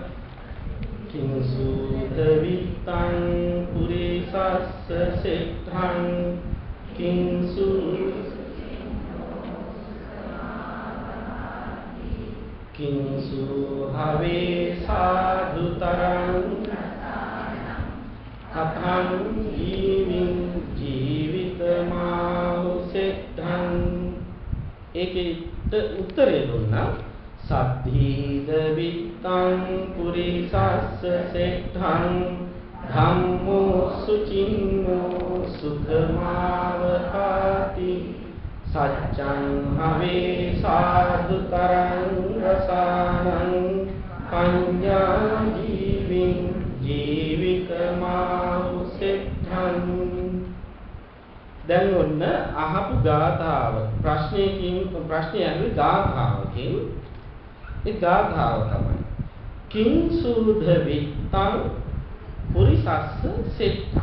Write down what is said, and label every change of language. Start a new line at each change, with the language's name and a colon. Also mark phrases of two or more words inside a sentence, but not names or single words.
Pali: කිංසුත විත්තං පුරිසස්ස සෙට්ඨං කිංසු කිංසු හවේ සාදුතරං කතං ජීවිතමාහු සෙට්ඨං ඒකේ උත්තරේ දුන්නා සද්ධීද විත්තං පුරිසස්ස සෙට්ඨං ධම්මෝ සුචින්නෝ සුඛමාවහාති සච්ඡං හවේ සාදුතරං රසානං පඤ්ඤා ජීවින් ජීවිතමාහුසෙට්ඨං.
Sinhala: දැන් ඔන්න අහපු ගාථාව ප්‍රශ්නය ඇහුවේ ගාථාවකින්. ඒ ගාථාව තමයි
Pali: කිංසුද විත්තං පුරිසස්ස සෙට්ඨං.